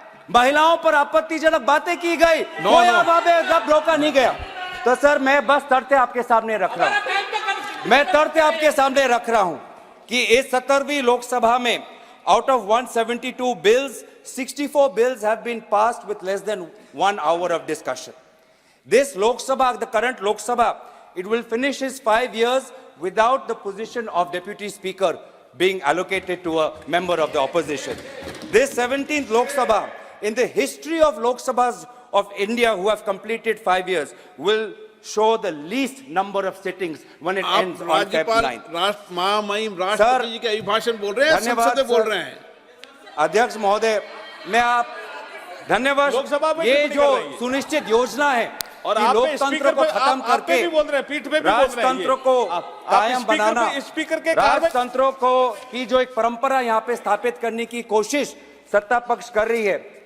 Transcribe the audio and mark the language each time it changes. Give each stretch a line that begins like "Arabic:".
Hindi: महिलाओं पर आपत्तिजनक बातें की गई, कोई अब रोका नहीं गया। तो सर, मैं बस तथ्य आपके सामने रख रहा हूं, मैं तथ्य आपके सामने रख रहा हूं कि इस 17वीं लोकसभा में out of 172 bills,
English: 64 bills have been passed with less than 1 hour of discussion. This Lok Sabha, the current Lok Sabha, it will finish its 5 years without the position of Deputy Speaker being allocated to a member of the opposition. This 17th Lok Sabha, in the history of Lok Sabhas of India who have completed 5 years, will show the least number of sittings when it ends on Feb 9th.
Hindi: महामहिम राष्ट्रपति जी के अभिभाषण बोल रहे हैं, संसद में बोल रहे हैं। अध्यक्ष महोदय, मैं आप धन्यवाद। लोकसभा में ये जो सुनिश्चित योजना है और कि लोकतंत्र को खत्म करके राजतंत्र को कायम बनाना, राजतंत्र को की जो एक परंपरा यहाँ पे स्थापित करने की कोशिश सत्ता पक्ष कर रही है,